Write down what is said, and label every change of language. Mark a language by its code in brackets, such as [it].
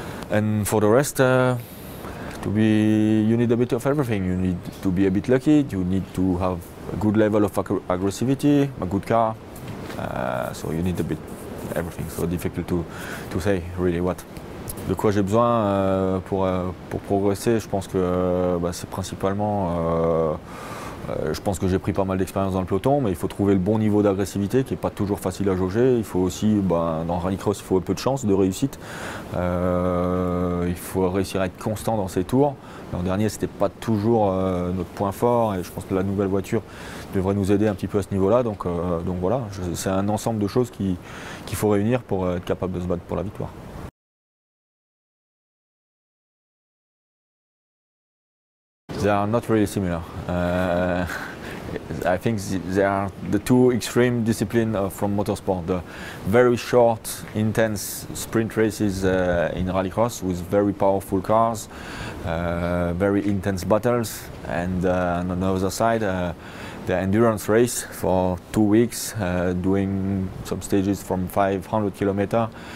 [en] And for the rest, you need a bit of everything. You need to be a bit lucky. You need to have a good level of aggressivity, a good car. So you need a bit everything. So difficult to say really what. [fr] De quoi j'ai besoin pour progresser? Je pense que c'est principalement Je pense que j'ai pris pas mal d'expérience dans le peloton, mais il faut trouver le bon niveau d'agressivité qui n'est pas toujours facile à jauger. Il faut aussi, dans le rallycross, il faut un peu de chance, de réussite. Il faut réussir à être constant dans ses tours. L'an dernier, ce n'était pas toujours notre point fort et je pense que la nouvelle voiture devrait nous aider un petit peu à ce niveau-là. Donc voilà, c'est un ensemble de choses qu'il faut réunir pour être capable de se battre pour la victoire. [en] They are not really similar. I think they are the two extreme disciplines from motorsport. The very short, intense sprint races in rallycross with very powerful cars, very intense battles, and on the other side, the endurance race for 2 weeks, doing some stages from 500 kilometers.